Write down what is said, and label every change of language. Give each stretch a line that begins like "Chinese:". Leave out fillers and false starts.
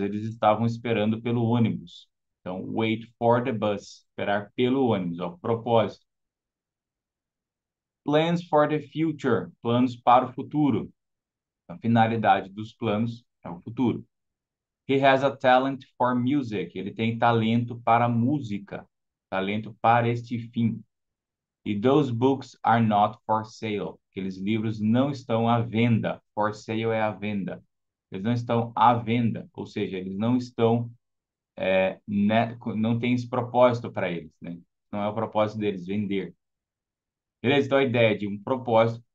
Portuguese: Eles estavam esperando pelo ônibus. Então,
English: wait for the bus.
Portuguese: Esperar pelo ônibus. Ó, propósito.
English: Plans for the future.
Portuguese: Planos para o futuro. A finalidade dos planos é o futuro.
English: He has a talent for music.
Portuguese: Ele tem talento para música. Talento para este fim.
English: E those books are not for sale.
Portuguese: Aqueles livros não estão à venda.
English: For sale
Portuguese: é a venda. Eles não estão à venda. Ou seja, eles não estão, né, não tem esse propósito para eles, né? Não é o propósito deles vender. Beleza? Então a ideia de um propósito.